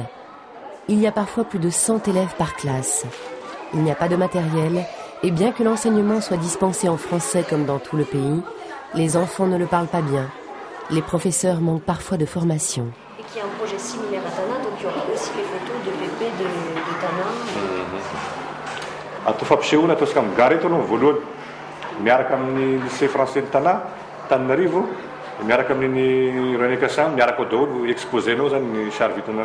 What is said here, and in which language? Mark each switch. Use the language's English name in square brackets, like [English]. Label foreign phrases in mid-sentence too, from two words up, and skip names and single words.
[French] Il y a parfois plus de 100 élèves par classe. Il n'y a pas de matériel, et bien que l'enseignement soit dispensé en français comme dans tout le pays, les enfants ne le parlent pas bien. Les professeurs manquent parfois de formation. Et qu'il y a un projet similaire à Tana, donc il y aura aussi les photos de Pépé de Tana. [Malagasy] Miaraka amin'ny [French] lycée français [Malagasy] de Tana, Tananarivo, miaraka amin'ny René Cassin, miaraka daholo exposé-nao zany ny sary vitanareo.